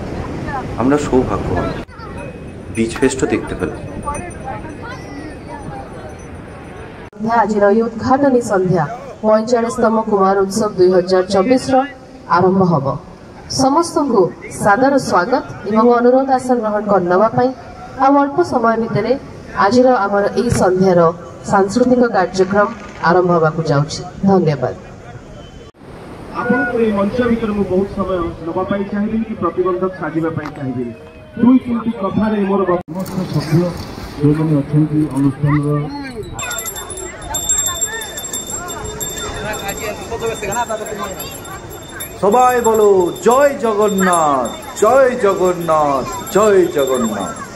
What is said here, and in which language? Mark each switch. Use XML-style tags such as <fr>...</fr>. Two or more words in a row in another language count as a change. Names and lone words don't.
<bn>আমরা সৌভাগ্যবান, বিচ ফেস্টও দেখতে পেলাম।</bn> <or>ଆଜିର ଏହି ଉଦ୍ଘାଟନୀ ସନ୍ଧ୍ୟା 45ତମ କୁମାର ଉତ୍ସବ 2024ର ଆରମ୍ଭ ହେବ। ସମସ୍ତଙ୍କୁ ସାଦର ସ୍ୱାଗତ ଏବଂ ଅନୁରୋଧ ଆସନ ଗ୍ରହଣ କରିନେବା ପାଇଁ। ଆଉ ଅଳ୍ପ ସମୟ ଭିତରେ ଆଜିର ଆମର ଏହି ସନ୍ଧ୍ୟାର ସାଂସ୍କୃତିକ କାର୍ଯ୍ୟକ୍ରମ ଆରମ୍ଭ ହେବାକୁ ଯାଉଛି। ଧନ୍ୟବାଦ। ଆପଣଙ୍କୁ ଏହି ମଞ୍ଚ ଭିତରେ ମୁଁ ବହୁତ ସମୟ ନେବା ପାଇଁ ଚାହିଁବି କି ପ୍ରତିବନ୍ଧକ ସାଜିବା ପାଇଁ ଚାହିଁବି। ଦୁଇ ତିନିଟି କଥାରେ ମୋର ସମସ୍ତ ସଭ୍ୟ ଯେଉଁମାନେ ଅଛନ୍ତି ଅନୁଷ୍ଠାନର</or> <bn>সবাই বলো জয় জগন্নাথ, জয় জগন্নাথ, জয় জগন্নাথ।</bn>